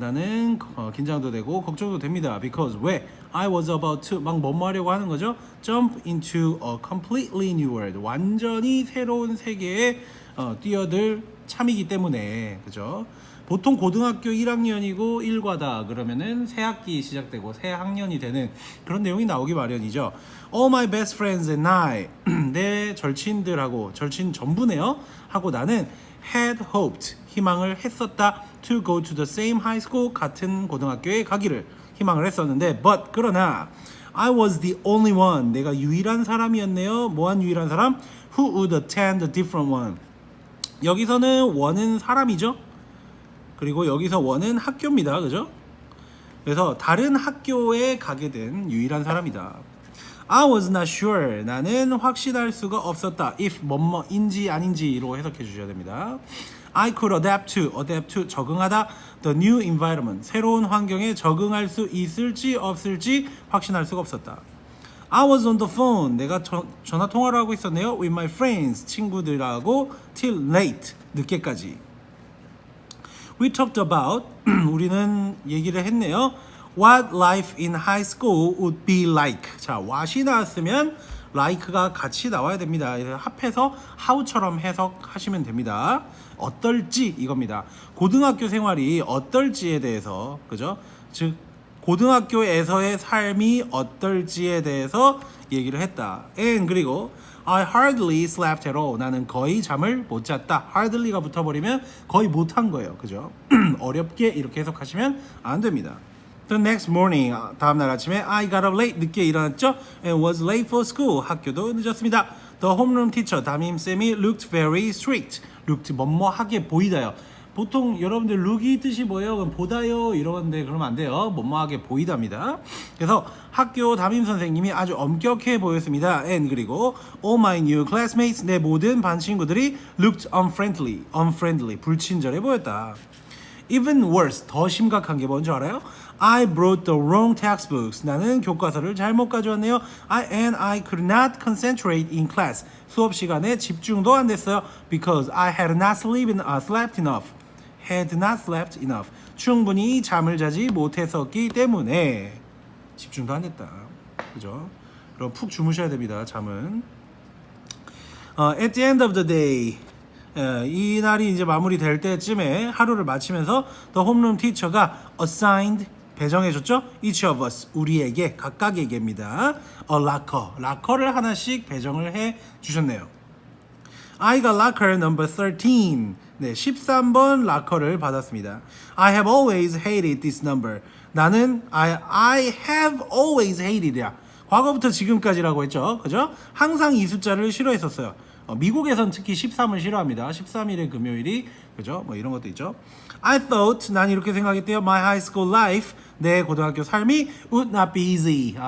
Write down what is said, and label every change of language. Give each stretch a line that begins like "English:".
Korean: 나는 긴장도 되고 걱정도 됩니다.
English: Because
Korean: 왜?
English: I was about to
Korean: 막 뭐뭐 하려고 하는 거죠?
English: Jump into a completely new world.
Korean: 완전히 새로운 세계에 뛰어들 참이기 때문에 그죠? 보통 고등학교 1학년이고 1과다 그러면은 새 학기 시작되고 새 학년이 되는 그런 내용이 나오기 마련이죠.
English: All my best friends and I
Korean: 내 절친들하고 절친 전부네요. 하고 나는
English: had hoped
Korean: 희망을 했었다
English: to go to the same high school
Korean: 같은 고등학교에 가기를 희망을 했었는데
English: but
Korean: 그러나
English: I was the only one
Korean: 내가 유일한 사람이었네요. 뭐한 유일한 사람?
English: Who would attend a different one.
Korean: 여기서는 원은 사람이죠. 그리고 여기서 원은 학교입니다. 그죠? 그래서 다른 학교에 가게 된 유일한 사람이다.
English: I was not sure.
Korean: 나는 확신할 수가 없었다. if 뭐뭐인지 아닌지로 해석해 주셔야 됩니다.
English: I could adapt to
Korean: 적응하다.
English: The new environment.
Korean: 새로운 환경에 적응할 수 있을지 없을지 확신할 수가 없었다.
English: I was on the phone.
Korean: 내가 전화 통화를 하고 있었네요.
English: With my friends.
Korean: 친구들하고
English: till late.
Korean: 늦게까지.
English: We talked about
Korean: 우리는 얘기를 했네요.
English: What life in high school would be like.
Korean: 자, what이 나왔으면 like가 같이 나와야 됩니다. 합해서 how처럼 해석하시면 됩니다. 어떨지 이겁니다. 고등학교 생활이 어떨지에 대해서 그죠? 즉 고등학교에서의 삶이 어떨지에 대해서 얘기를 했다.
English: And 그리고 I hardly slept at all.
Korean: 나는 거의 잠을 못 잤다. hardly가 붙어버리면 거의 못한 거예요. 그죠? 어렵게 이렇게 해석하시면 안 됩니다.
English: The next morning,
Korean: 다음날 아침에
English: I got up late.
Korean: 늦게 일어났죠?
English: And was late for school.
Korean: 학교도 늦었습니다.
English: The homeroom teacher,
Korean: 담임쌤이
English: looked very strict.
Korean: looked 뭐뭐하게 보이다요. 보통 여러분들 look이 뜻이 뭐예요? 그럼 보다요 이러는데 그러면 안 돼요. 뭐뭐하게 보이답니다. 그래서 학교 담임 선생님이 아주 엄격해 보였습니다. And 그리고 all my new classmates 내 모든 반 친구들이 looked unfriendly 불친절해 보였다.
English: Even worse
Korean: 더 심각한 게 뭔지 알아요?
English: I brought the wrong textbooks.
Korean: 나는 교과서를 잘못 가져왔네요.
English: And I could not concentrate in class.
Korean: 수업 시간에 집중도 안 됐어요.
English: Because I had not slept enough. Had not slept enough.
Korean: 충분히 잠을 자지 못했었기 때문에 집중도 안 됐다. 그죠? 그럼 푹 주무셔야 됩니다. 잠은.
English: At the end of the day.
Korean: 이 날이 이제 마무리될 때쯤에 하루를 마치면서
English: The homeroom teacher
Korean: 가 assigned 배정해줬죠.
English: Each of us
Korean: 우리에게 각각에게입니다.
English: A locker
Korean: 락커를 하나씩 배정을 해주셨네요.
English: I got locker number 13.
Korean: 네, 13번 락커를 받았습니다.
English: I have always hated this number.
Korean: 나는
English: I have always hated야.
Korean: 과거부터 지금까지라고 했죠. 그죠? 항상 이 숫자를 싫어했었어요. 미국에선 특히 13을 싫어합니다. 13일의 금요일이 그죠? 뭐 이런 것도 있죠.
English: I thought
Korean: 난 이렇게 생각했대요.
English: My high school life
Korean: 내 고등학교 삶이
English: would not be easy.